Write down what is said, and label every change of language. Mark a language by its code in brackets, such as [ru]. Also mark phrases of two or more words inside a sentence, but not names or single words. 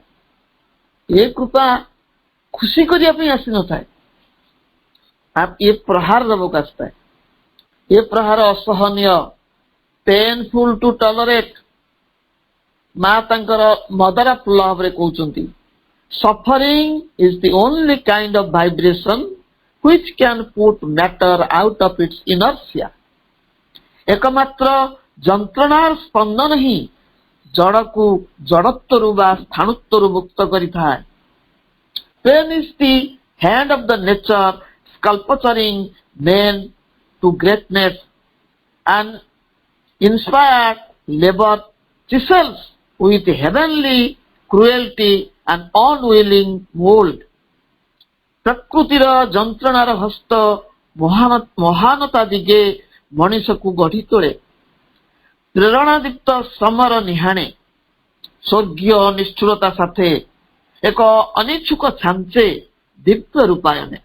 [or] ଏ କୃପା ଖୁସି କରିବା ପାଇଁ ଆସିନଥାଏ, ଏ ପ୍ରହାର ଦେବାକୁ ଆସିଥାଏ। ଏ ପ୍ରହାର ଅସହନୀୟ, [en] painful to tolerate. [or] ମା ତାଙ୍କର ମଦର ଅଫ ଲଭରେ କହୁଛନ୍ତି, [en] Suffering is the only kind of vibration which can put matter out of its inertia। [or] ଏକମାତ୍ର ଯନ୍ତ୍ରଣାର ସ୍ପନ୍ଦନ ହିଁ ଜଡ଼କୁ ଜଡ଼ତ୍ୱରୁ ବା ସ୍ଥାଣୁତ୍ୱରୁ ମୁକ୍ତ କରିଥାଏ। [en] Pain is the hand of the nature sculpturing men to greatness, and inspired labor chisels with heavenly cruelty and unwilling mold। [or] ପ୍ରକୃତିର ଯନ୍ତ୍ରଣାର ହସ୍ତ ମହାନତା ଦିଗେ ମଣିଷକୁ ଗଢି ତୋଳେ। ପ୍ରେରଣାଦୀପ୍ତ ଶ୍ରମର ନିହାଣେ ସ୍ୱର୍ଗୀୟ ନିଷ୍ଠୁରତା ସାଥେ ଏକ ଅନିଚ୍ଛୁକ ଛାଞ୍ଚେ ଦିବ୍ୟ ରୂପାୟନେ।